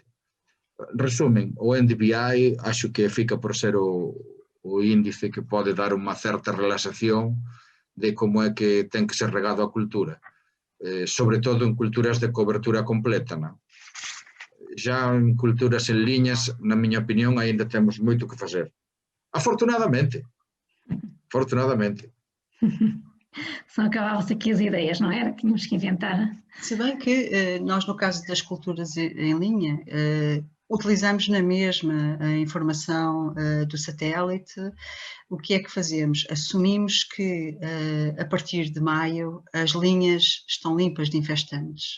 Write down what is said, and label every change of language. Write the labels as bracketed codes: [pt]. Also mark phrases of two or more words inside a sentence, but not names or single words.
[gl] Resumen, o NDVI acho que fica por ser o índice que pode dar unha certa relaxación de como é que ten que ser regado a cultura, sobre todo en culturas de cobertura completa. Já en culturas en liñas, na miña opinión, aínda temos moito que facer. Afortunadamente. [pt] Só acabavam-se aqui as ideias, não era? Tínhamos que inventar. Se bem que nós, no caso das culturas em linha, utilizamos na mesma a informação do satélite. O que é que fazemos? Assumimos que a partir de maio as linhas estão limpas de infestantes.